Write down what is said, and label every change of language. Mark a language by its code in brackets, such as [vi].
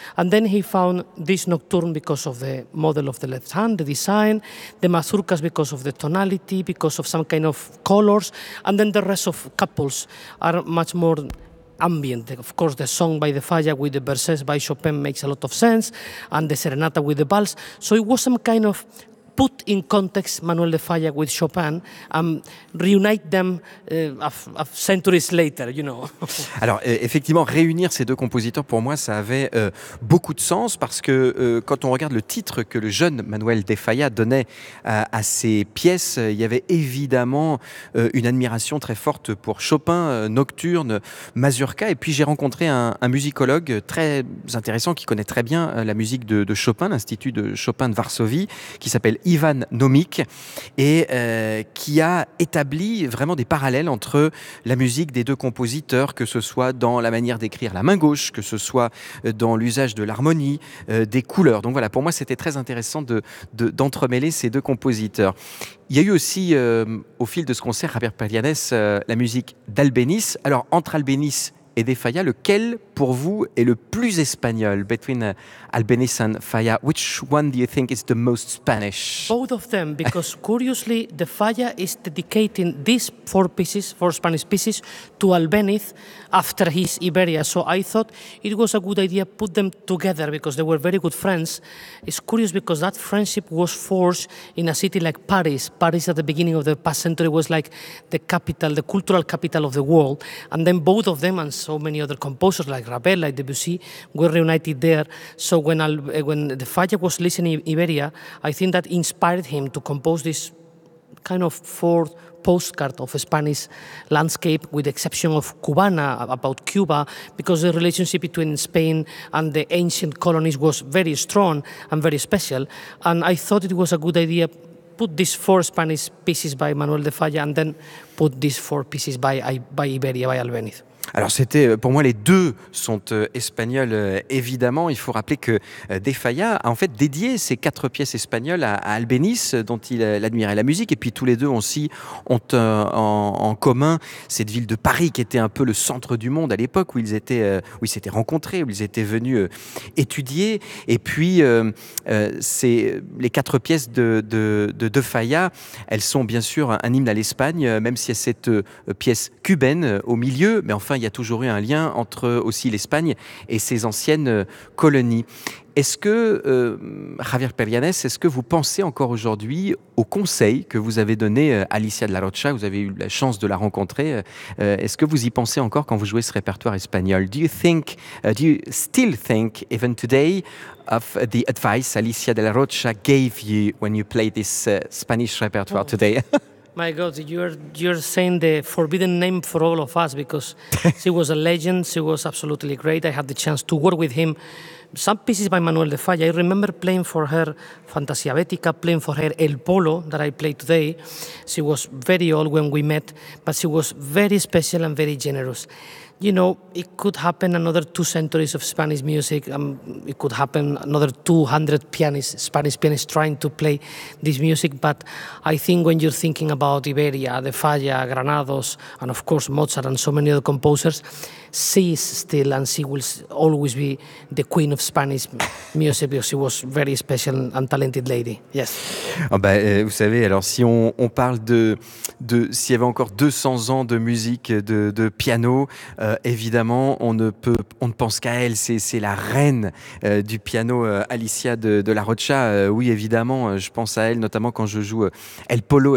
[en] And then he found this Nocturne because of the model of the left hand, the design, the Mazurkas because of the tonality, because of some kind of colors, and then the rest of couples are much more ambient. Of course, the song by the Falla with the verses by Chopin makes a lot of sense, and the serenata with the vals. So it was some kind of put in context Manuel de Falla with Chopin and reunite them centuries later, you know. [fr] Alors, effectivement, réunir ces deux compositeurs, pour moi, ça avait beaucoup de sens parce que quand on regarde le titre que le jeune Manuel de Falla donnait à ses pièces, il y avait évidemment une admiration très forte pour Chopin, Nocturne, Mazurka. Et puis, j'ai rencontré un musicologue très intéressant qui connaît très bien la musique de Chopin, l'Institut de Chopin de Varsovie, qui s'appelle Ivan Nomik, et qui a établi vraiment des parallèles entre la musique des deux compositeurs, que ce soit dans la manière d'écrire la main gauche, que ce soit dans l'usage de l'harmonie, des couleurs. Donc voilà, pour moi, c'était très intéressant d'entremêler ces deux compositeurs. Il y a eu aussi, au fil de ce concert, Javier Perianes, la musique d'Albéniz. Alors, entre Albéniz et de Faya, lequel pour vous est le plus espagnol? [en] Between Albéniz and Faya, which one do you think is the most Spanish? Both of them, because curiously, the Faya is dedicating these four pieces, four Spanish pieces, to Albéniz after his Iberia. So I thought it was a good idea to put them together because they were very good friends. It's curious because that friendship was forged in a city like Paris. Paris at the beginning of the past century was like the capital, the cultural capital of the world. And then both of them and so many other composers like Ravel, like Debussy, were reunited there. So when the Faya was listening in Iberia, I think that inspired him to compose this kind of fourth postcard of a Spanish landscape, with the exception of Cubana, about Cuba, because the relationship between Spain and the ancient colonies was very strong and very special. And I thought it was a good idea put these four Spanish pieces by Manuel de Falla and then put these four pieces by Iberia, by Albéniz. [fr] Alors c'était, pour moi, les deux sont espagnols, évidemment. Il faut rappeler que De Falla a en fait dédié ses quatre pièces espagnoles à Albéniz, dont il admirait la musique. Et puis tous les deux aussi ont en commun cette ville de Paris qui était un peu le centre du monde à l'époque où ils s'étaient rencontrés, où ils étaient venus étudier. Et puis les quatre pièces de Falla, elles sont bien sûr un hymne à l'Espagne, même s'il y a cette pièce cubaine au milieu. Mais enfin, il y a toujours eu un lien entre aussi l'Espagne et ses anciennes colonies. Est-ce que, Javier Perianès, est-ce que vous pensez encore aujourd'hui au conseil que vous avez donné à Alicia de la Rocha? Vous avez eu la chance de la rencontrer. Est-ce que vous y pensez encore quand vous jouez ce répertoire espagnol? [en] Do you still think, even today, of the advice Alicia de la Rocha gave you when you play this Spanish repertoire today? My God, you're saying the forbidden name for all of us because she was a legend. She was absolutely great. I had the chance to work with him. Some pieces by Manuel de Falla. I remember playing for her Fantasia Bética, playing for her El Polo that I play today. She was very old when we met, but she was very special and very generous. You know, it could happen another 2 centuries of Spanish music. It could happen another 200 pianists, Spanish pianists trying to play this music. But I think when you're thinking about Iberia, De Falla, Granados, and of course Mozart and so many other composers, she is still and she will always be the queen of Spanish music because she was a very special and talented lady. Yes. [fr] Oh ben, vous savez, alors si on parle de s'il y avait encore 200 ans de musique de piano, évidemment, on ne pense qu'à elle. C'est la reine du piano, Alicia de la Rocha. Oui, évidemment, je pense à elle, notamment quand je joue El Polo.